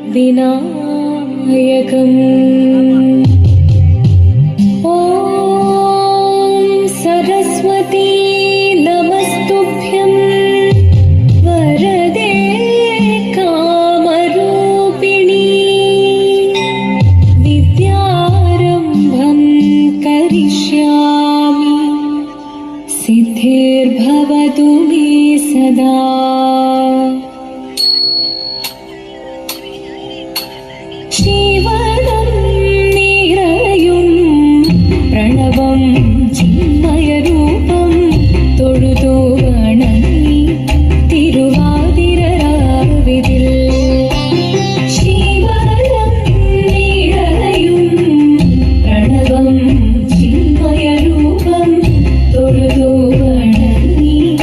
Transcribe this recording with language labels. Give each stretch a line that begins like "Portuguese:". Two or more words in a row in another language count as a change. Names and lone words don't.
Sanskrit: विनायकम् ॐ सरस्वती नमस्तुभ्यं वरदे कामरूपिणी विद्यारम्भं करिष्यामि सिद्धिर्भवतु मे सदा। शिवदं निरयुं प्रणवं चिन्मयरूपं
Malayalam: തൊഴുതു വണങ്ങി തിരുവാതിരരാവിതിൽ ശിവദം നിരയും പ്രണവം ചിന്മയരൂപം തൊഴുതു വണങ്ങി